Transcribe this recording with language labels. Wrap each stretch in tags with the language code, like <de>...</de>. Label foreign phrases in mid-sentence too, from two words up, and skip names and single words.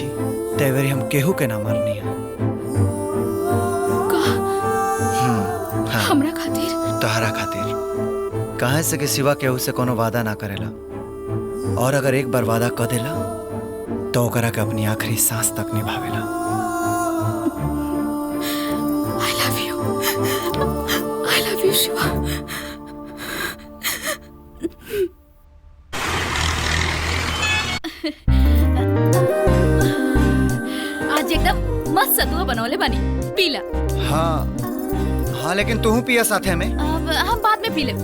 <bho>तेवरी हम केहू के ना मारनी है। हाँ। हमरा खातिर? तोहरा खातिर। कहे से कि सिवा केहू से कोनो वादा ना करेला, और अगर एक बार वादा कर देला तो ओकरा के अपनी आखिरी सांस तक निभावेला।</bho> <en>I love you शिवा।</en> <bho>आज एकदम मस्त सतुआ बनवले बानी, पीला। हाँ लेकिन तू पिया साथे में। अब हम बाद में पी ले।</bho>